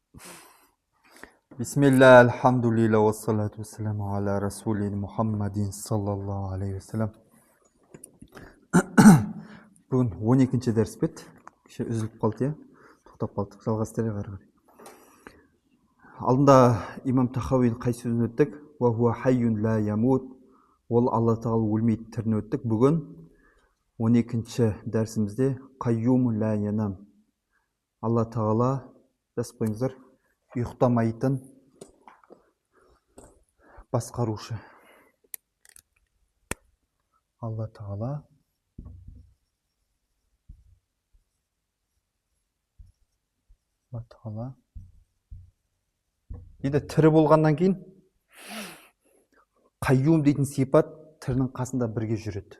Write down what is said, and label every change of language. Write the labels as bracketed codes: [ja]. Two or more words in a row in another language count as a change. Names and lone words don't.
[ar] بسم الله، الحمد لله، والصلاة والسلام على رسول محمد صلى الله عليه وسلم. [kk] Бүгін 12-ші дәріс бет. Кеше үзіліп қалды, тоқтап қалдық. Жалғастыра қарай. Алдында имам Тахауидің қай сөзін өттік? [ar] وهو حي لا يموت. [kk] Ол Алла Тағала өлмейді түрін өттік. Бүгін 12-ші дәрісімізде [ar] قيوم لا ينام. [kk] Алла Тағала, жазып қойыңыздар, ұйықтамайтын басқарушы. Алла Тағала енді тірі болғаннан кейін қайюм дейтін сипат тірінің қасында бірге жүреді.